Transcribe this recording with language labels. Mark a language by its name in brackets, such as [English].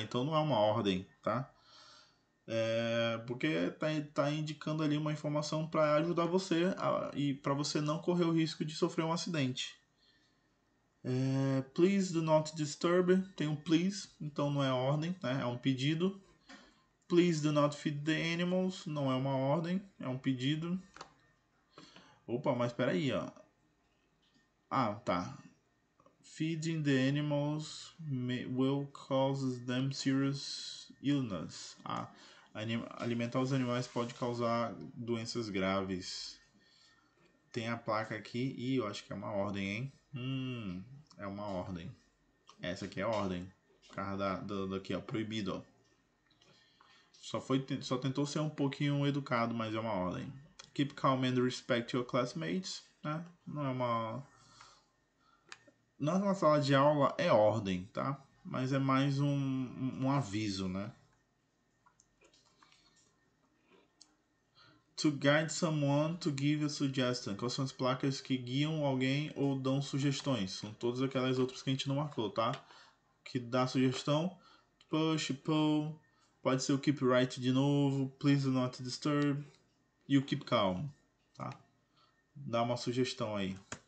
[Portuguese] Então não é uma ordem, tá? Porque tá indicando ali uma informação para ajudar você e para você não correr o risco de sofrer um acidente. [English] Please do not disturb. [Portuguese] Tem um please, então não é ordem, né? É um pedido. [English] Please do not feed the animals. [Portuguese] Não é uma ordem, é um pedido. Opa, mas espera aí, ó. Ah, tá. [English] Feeding the animals will cause them serious illness. [Portuguese] Alimentar os animais pode causar doenças graves. Tem a placa aqui e eu acho que é uma ordem, hein? É uma ordem. Essa aqui é a ordem. O cara daqui, ó, proibido, ó. Só tentou ser um pouquinho educado, mas é uma ordem. [English] Keep calm and respect your classmates, né? [Portuguese] Não é uma... Na sala de aula é ordem, tá? Mas é mais um aviso, né? [English] To guide someone to give a suggestion. [Portuguese] Quais são as placas que guiam alguém ou dão sugestões? São todas aquelas outras que a gente não marcou, tá? Que dá sugestão. Push, pull. Pode ser o keep right de novo. [English] Please do not disturb. E o keep calm, tá? [Portuguese] Dá uma sugestão aí.